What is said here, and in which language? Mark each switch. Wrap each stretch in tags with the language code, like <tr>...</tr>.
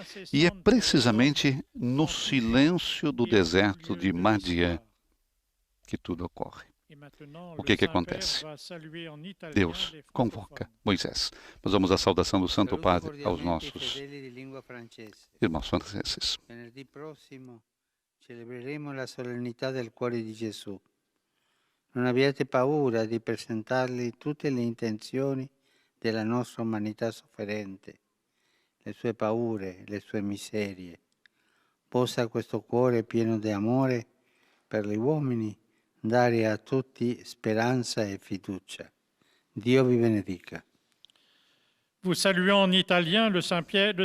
<pt>E é precisamente no silêncio do deserto de Madian que tudo ocorre. O que acontece? Deus convoca Moisés. Nós vamos à saudação do Santo Padre aos nossos irmãos franceses.</pt> <it>Venerdì prossimo celebreremo la solennità del cuore di Gesù. Non abbiate paura di presentargli tutte le intenzioni della nostra umanità sofferente, le sue paure, le sue miserie. Possa questo cuore pieno di amore per gli uomini dare a tutti speranza e fiducia. Dio vi benedica.</it> <fr>Vous saluons en italien, le Saint-Père</fr>